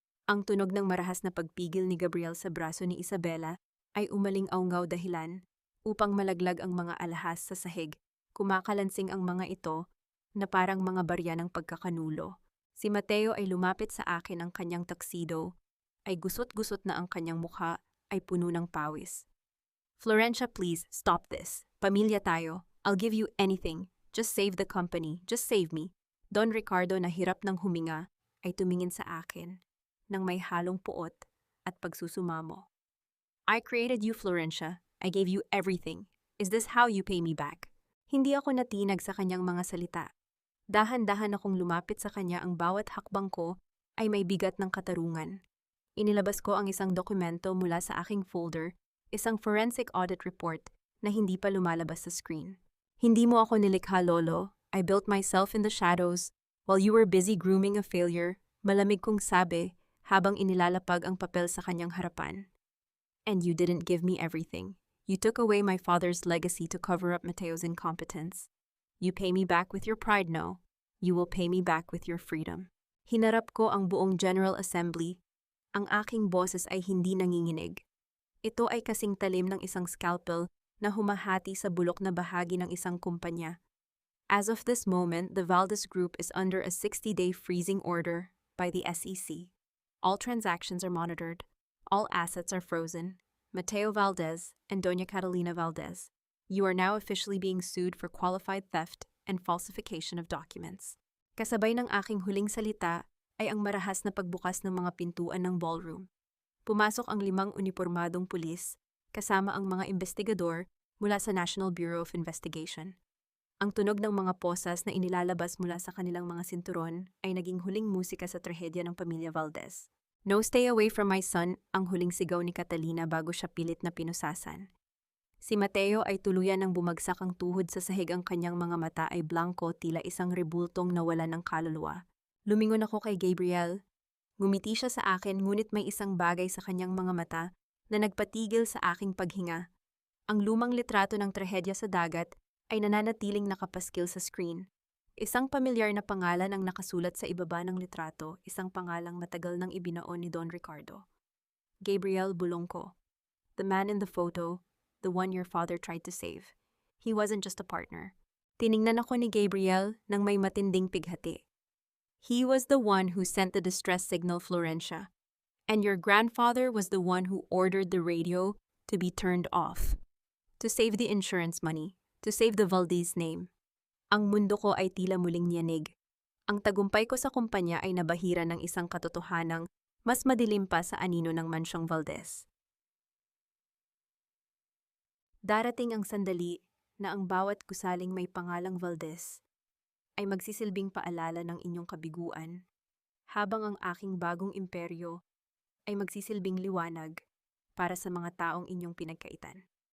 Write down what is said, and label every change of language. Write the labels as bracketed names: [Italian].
[Filipino] Ang tunog ng marahas na pagpigil ni Gabriel sa braso ni Isabela ay umaling-awngaw dahilan upang malaglag ang mga alahas sa sahig. Kumakalansing ang mga ito na parang mga barya ng pagkakanulo. Si Mateo ay lumapit sa akin, ang kanyang tuxedo ay gusot-gusot na, ang kanyang mukha ay puno ng pawis. [English] "Florencia, please, stop this. [Filipino] Pamilya tayo. [English] I'll give you anything. Just save the company. Just save me." [Filipino] Don Ricardo na hirap ng huminga ay tumingin sa akin nang may halong puot at pagsusumamo. [English] "I created you, Florencia. I gave you everything. Is this how you pay me back?" [Filipino] Hindi ako natinag sa kanyang mga salita. Dahan-dahan akong lumapit sa kanya, ang bawat hakbang ko ay may bigat ng katarungan. Inilabas ko ang isang dokumento mula sa aking folder, isang forensic audit report na hindi pa lumalabas sa screen. "Hindi mo ako nilikha, Lolo. [English] I built myself in the shadows while you were busy grooming a failure," [Filipino] malamig kong sabi habang inilalapag ang papel sa kanyang harapan. [English] "And you didn't give me everything. You took away my father's legacy to cover up Mateo's incompetence. You pay me back with your pride, no? You will pay me back with your freedom." [Filipino] Hinarap ko ang buong General Assembly. Ang aking boses ay hindi nanginginig. Ito ay kasing talim ng isang scalpel na humahati sa bulok na bahagi ng isang kumpanya. [English] As of this moment, the Valdez Group is under a 60-day freezing order by the SEC. All transactions are monitored. All assets are frozen. Mateo Valdez and Doña Catalina Valdez, you are now officially being sued for qualified theft and falsification of documents. [Filipino] Kasabay ng aking huling salita ay ang marahas na pagbukas ng mga pintuan ng ballroom. Pumasok ang 5 unipormadong pulis kasama ang mga investigador mula sa National Bureau of Investigation. Ang tunog ng mga posas na inilalabas mula sa kanilang mga sinturon ay naging huling musika sa trahedya ng pamilya Valdez. "No, stay away from my son," ang huling sigaw ni Catalina bago siya pilit na pinusasan. Si Mateo ay tuluyan ng bumagsak ang tuhod sa sahig, ang kanyang mga mata ay blanco, tila isang rebultong nawala ng kaluluwa. Lumingon ako kay Gabriel. Ngumiti siya sa akin, ngunit may isang bagay sa kanyang mga mata na nagpatigil sa aking paghinga. Ang lumang litrato ng trahedya sa dagat ay nananatiling nakapaskil sa screen. Isang pamilyar na pangalan ang nakasulat sa ibaba ng litrato, isang pangalang matagal nang ibinaon ni Don Ricardo. Gabriel Bulongco. [English] The man in the photo, the one your father tried to save. He wasn't just a partner. [Filipino] Tiningnan ako ni Gabriel nang may matinding pighati. [English] He was the one who sent the distress signal, Florencia. And your grandfather was the one who ordered the radio to be turned off. To save the insurance money, to save the Valdez name. [Filipino] Ang mundo ko ay tila muling niyanig. Ang tagumpay ko sa kumpanya ay nabahira ng isang katotohanang mas madilim pa sa anino ng Mansyong Valdez. Darating ang sandali na ang bawat gusaling may pangalang Valdez ay magsisilbing paalala ng inyong kabiguan, habang ang aking bagong imperyo ay magsisilbing liwanag para sa mga taong inyong pinagkaitan.